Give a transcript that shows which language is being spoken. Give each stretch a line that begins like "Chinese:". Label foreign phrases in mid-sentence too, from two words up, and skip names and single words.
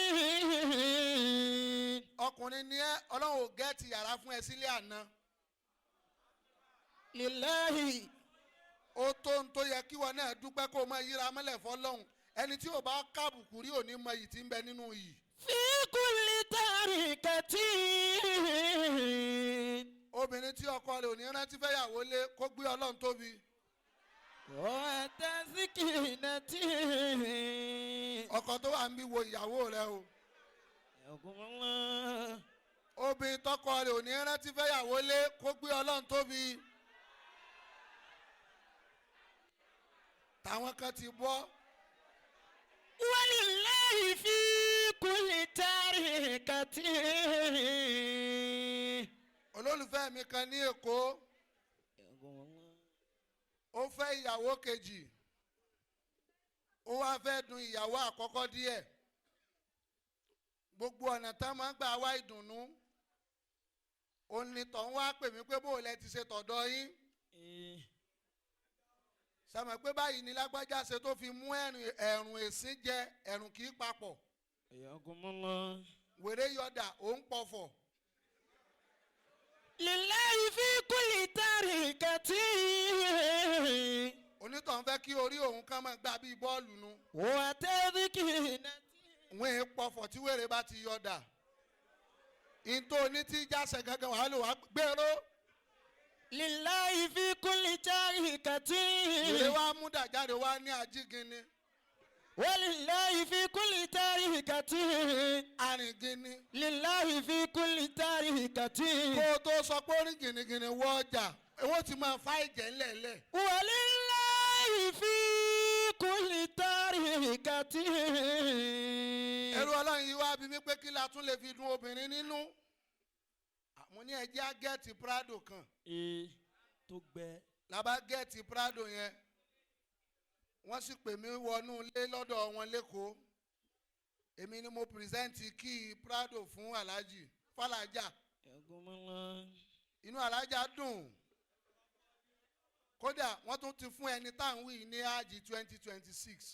Yoruba: Ọkùnrin ni ẹ́ Ọlọ́run ò gẹ́ẹ̀tì yàrá fún ẹ sílé àná. Lillahi. Ó tó ń tó yẹ kí wọn náà dúpẹ́ kó o máa yíra mọ́lẹ̀ fọ́lọ́hún. ẹni tí ò bá kábùkù rí òní mọ iyì tí ń bẹ nínú yìí.
Arabic: في كل تاركة
Yoruba: obìnrin tí ọkọ rẹ̀ ò ní rántí fẹ́yàwó lé kó gbé Ọlọ́run tóbi.
Arabic: وتسكينة
Yoruba: ọkọ tó wà ń bí wo ìyàwó rẹ̀ o. obìnrin tọkọ rẹ̀ ò ní rántí fẹ́yàwó lé kó gbé Ọlọ́run tóbi. táwọn kan ti bọ́.
Arabic: ولله في كل تاركة
Yoruba: olólùfẹ́ mi kan ní Èkó ó fẹ́ ìyàwó kejì ó wá fẹ́ dùn ìyàwó àkọ́kọ́ díẹ̀ gbogbo ọ̀nà tá máa ń gbà wá ìdùnnú onítọ̀ wá pè mí pé bó lẹ ti ṣe tọ̀dọ̀ yín sàmọ̀ pé báyìí ni lágbájá ṣe tó fi mú ẹ̀rùn èsín jẹ ẹ̀rùn kì í papọ̀ wèrè yọ̀dà ó ń pọ̀fọ̀.
Arabic: لله في كل تاركة
Yoruba: onítọ̀ ń fẹ́ kí orí òun kan máa gbá bíi bọ́ọ̀lù nu.
Arabic: وتسكينة
Yoruba: wọ́n ń pọ̀fọ̀ tí wèrè bá ti yọ̀dà. ìntò ní tí jáṣẹ gangan wàá lò wá gbèrò.
Arabic: لله في كل تاركة
Yoruba: wèrè wá mú dàjáde wá ní ajígini.
Arabic: ولله في كل تاركة
Yoruba: arìngini.
Arabic: لله في كل تاركة
Yoruba: kó o tó sọ pé orí gìnìgìnì wọ ọjà owó ti máa fa ìjẹ́ ńlẹ̀ẹ́lẹ̀.
Arabic: ولله في كل تاركة
Yoruba: ẹrú Ọlọ́run yìí wá bí mi pé kí la tún lè fi dùn obìnrin nínú. mo ní ẹjẹ́ á gẹ́ẹ̀tì Prado kan. tó gbẹ. la bá gẹ́ẹ̀tì Prado yẹn wọ́n sì pè mí wọnú ilé lọ́dọ̀ wọn lẹ́kọ̀ọ́ èmi ni mo pírẹsẹ́ǹtì kí Prado fún Alhaji Falaja inú Alhaja dùn kódà wọ́n tún ti fún ẹni tá à ń wí ní Hajj 2026.